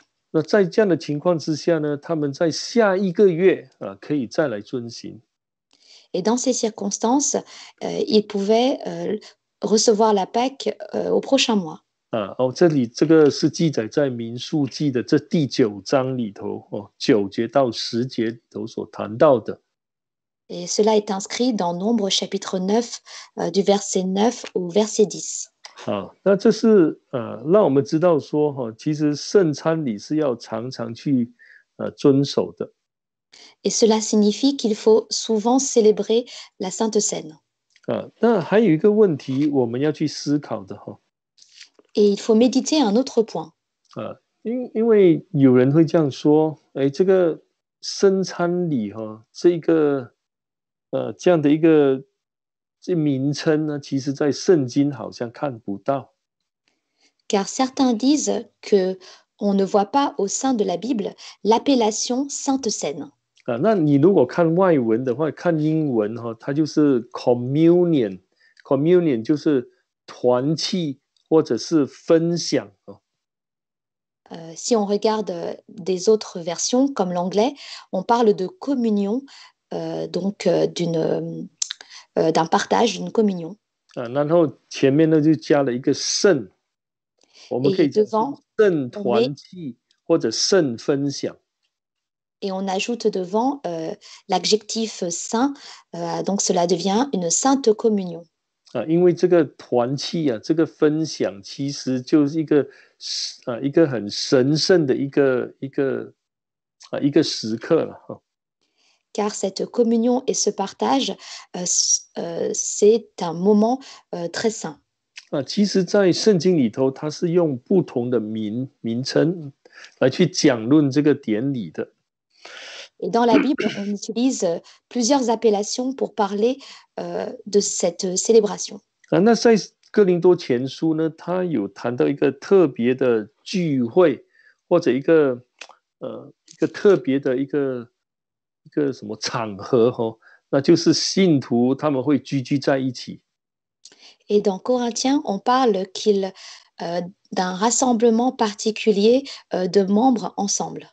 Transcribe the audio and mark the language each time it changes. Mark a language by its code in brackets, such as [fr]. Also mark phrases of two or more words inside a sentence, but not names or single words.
[zh] 那在这样的情况之下呢，他们在下一个月可以再来遵行。 [fr] Et dans ces circonstances, ils pouvaient recevoir la Pâque au prochain mois. [zh] 这里这个是记载在民数记的这第9章里头9节到10节里头所谈到的。 [fr] Et cela est inscrit dans Nombre chapitre 9, du verset 9 au verset 10. [zh] 好，那这是让我们知道说其实圣餐礼是要常常去遵守的。 [fr] Et cela signifie qu'il faut souvent célébrer la Sainte Seine. [zh] 那还有一个问题我们要去思考的 [fr] Et il faut méditer un autre point. [zh] 因为有人会这样说，这个圣餐礼这样的一个名称呢，其实在圣经好像看不到。 [fr] Car certains disent que on ne voit pas au sein de la Bible l'appellation Sainte Seine. [zh] 那你如果看外文的话，看英文它就是 communion 就是团契或者是分享 [fr] Si on regarde des autres versions, comme l'anglais, on parle de communion, d'un partage, d'une communion. [zh] 然后前面呢就加了一个圣，我们可 [fr] Et [zh] 以讲是 [fr] devant, [zh] 圣 [fr] on met [zh] 团契或者圣分享。 [fr] et on ajoute devant l'adjectif saint, donc cela devient une sainte communion. [zh] 因为这个团契这个分享其实就是一个很神圣的一个时刻了 [fr] Car cette communion et ce partage, c'est un moment très saint. [zh] 其实在圣经里头它是用不同的名称来去讲论这个典礼的。 [fr] Et dans la Bible, on utilise plusieurs appellations pour parler de cette célébration. [zh] 那在哥林多前书呢，他有谈到一个特别的聚会，或者一个特别的一个什么场合那就是信徒他们会聚在一起。 [fr] Et dans Corinthiens, on parle d'un rassemblement particulier de membres ensemble.